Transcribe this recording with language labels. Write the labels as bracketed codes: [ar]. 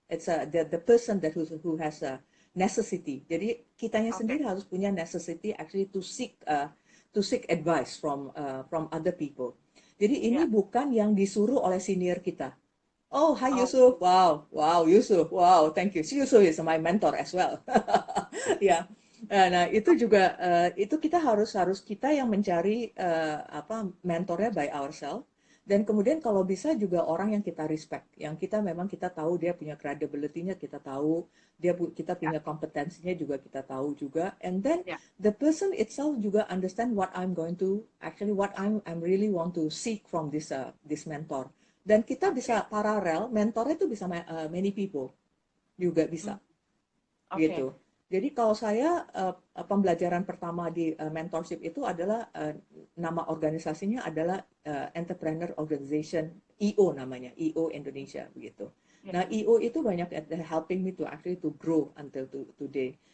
[en] It's the person who has a necessity. [id] Jadi kitanya oke, sendiri harus punya [en] necessity actually to seek advice from other people. [id] Jadi ini ya, bukan yang disuruh oleh senior kita. [en] Oh, hi oh, Yusuf. Wow, Yusuf. Wow, thank you. Yusuf is my mentor as well. [id] Ya. Nah, itu juga itu kita harus kita yang mencari mentornya [en] by ourselves. [id] Dan kemudian kalau bisa juga orang yang kita respect, yang kita memang kita tahu dia punya credibility-nya, kita tahu kita Ya, punya kompetensinya juga kita tahu juga. [en] And then [id] ya. [en] the person itself juga understand what I'm going to actually what I'm really want to seek from this mentor. [id] Dan kita Oke. bisa paralel, mentornya itu bisa [en] many people [id] juga Hmm, bisa oke. gitu. Jadi kalau saya pembelajaran pertama di mentorship itu adalah nama organisasinya adalah Entrepreneur Organization EO namanya EO Indonesia begitu. Ya. Nah EO itu banyak [en] helping me to actually to grow until today.